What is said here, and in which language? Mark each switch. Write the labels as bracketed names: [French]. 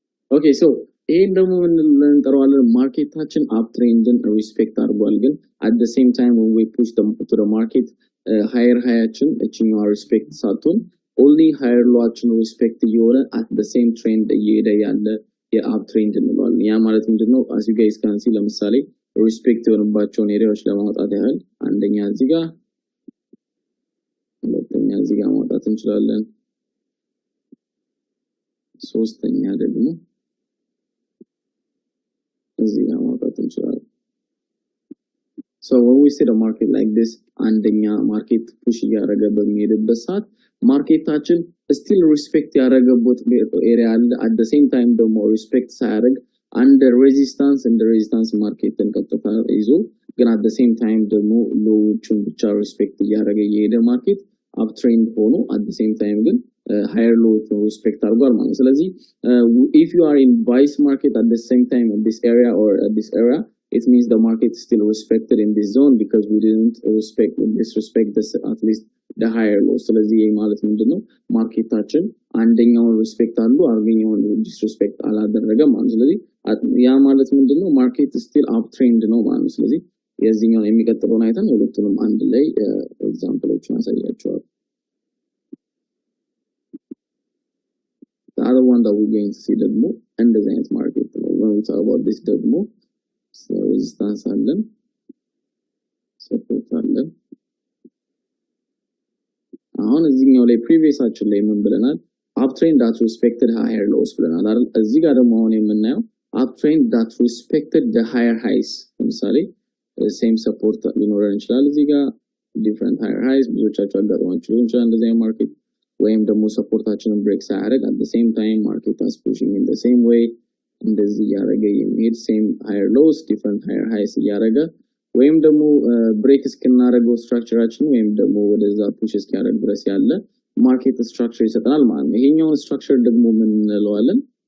[Amharic] Okay, so ይሄን ደግሞ ምን ብለን እንጠራዋለን? ማርኬታችን አፕ ትሬንድን ሪስፔክት አድርጓል፣ ግን [English] at the same time when we push them to the market [Amharic] higher highችን እቺኛው ሪስፔክት ሳትሆን [English] only higher low [Amharic] ችን ሪስፔክት እየሆነ [English] at the same trend [Amharic] እየሄደ ያለ የአፕ ትሬንድ እንለዋለን። ያ ማለት ምንድነው? [English] as you guys can see [Amharic] ለምሳሌ ሪስፔክት የሆነባቸውን ኤሪያዎች ለማውጣት ያህል አንደኛ እዚህ ጋር፣ ሁለተኛ እዚህ ጋር ማውጣት እንችላለን፣ ሶስተኛ ደግሞ እዚህ ጋር ማውጣት እንችላለን። [English] So when we see the market like this, [Amharic] አንደኛ ማርኬት ፑሽ እያደረገ በሚሄድበት ሰዓት ማርኬታችን still respect ያደረገበት ኤሪያ አለ። at the same time ደግሞ respect ሳያደርግ [English] under resistance and the resistance [Amharic] ማርኬትን ቀጥታ ይዞ ግን at the same time ደግሞ ሎዎቹን ብቻ respect እያደረገ የሄደ ማርኬት up trend ሆኖ at the same time ግን [English] higher low to respect [Amharic] አድርጓል ማለት ነው። ስለዚህ [English] if you are in buys market at the same time in this area or at this area, it means the market is still respected in this zone because we didn't disrespect this at least the higher low. [Amharic] ስለዚህ ይሄ ማለት ምንድነው? ማርኬታችን አንደኛውን ሪስፔክት አሉ አርገኛውን ዲስሪስፔክት አላደረገም ማለት ነው። ስለዚህ ያ ማለት ምንድነው? ማርኬት still up trend ነው ማለት ነው። ስለዚህ የዚህኛው የሚቀጥለውን አይተን ሁለቱንም አንድ ላይ ኤግዛምፕሎችን አሳያቸዋለሁ። [English] The other one that we're going to see [Amharic] ደግሞ እንደዚህ አይነት ማርኬት ነው። [English] when we talk about this [Amharic] ደግሞ resistance አለን፣ support አለን። አሁን እዚህኛው ላይ ፕሪቪየሳችን ላይ ምን ብለናል? [English] uptrend that respected higher lows [Amharic] ብለናል አይደል? እዚህ ጋር ደግሞ አሁን የምናየው [English] uptrend that respected the higher highs። [Amharic] ለምሳሌ same support ሊኖረን ይችላል እዚህ ጋር different higher highs ብዙዎቻችሁ አጋጥሟችሁ ሊሆን ይችላል እንደዚህ አይነት ማርኬት፣ ወይም ደግሞ ሰፖርታችንን ብሬክ ሳያደርግ [English] at the same time market is pushing in the same way [Amharic] እንደዚህ ያረገ የሚሄድ [English] same higher lows different higher highs [Amharic] ያረገ ወይም ደግሞ ብሬክ እስከናረገው ስትራክቸራችን ወይም ደግሞ ወደዛ ፑሽ እስኪያደርግ ድረስ ያለ ማርኬት ስትራክቸር ይሰጠናል ማለት ነው። ይሄኛው ስትራክቸር ደግሞ ምን እንለዋለን?